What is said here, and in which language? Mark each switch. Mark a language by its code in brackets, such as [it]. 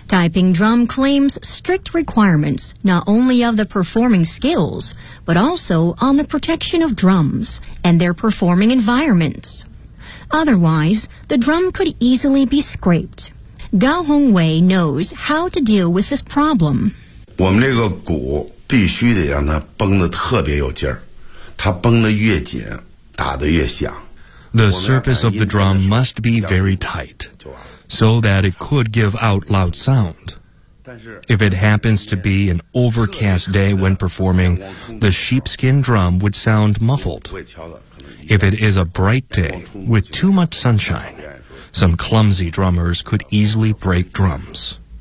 [en] Taiping drum claims strict requirements not only of the performing skills, but also on the protection of drums and their performing environments. Otherwise, the drum could easily be scraped. Gao Hongwei knows how to deal with this problem. [zh] 我们这个鼓必须得让它绷得特别有劲儿，它绷得越紧，打得越响。 [en] The surface of the drum must be very tight, so that it could give out loud sound. If it happens to be an overcast day when performing, the sheepskin drum would sound muffled. If it is a bright day with too much sunshine, some clumsy drummers could easily break drums.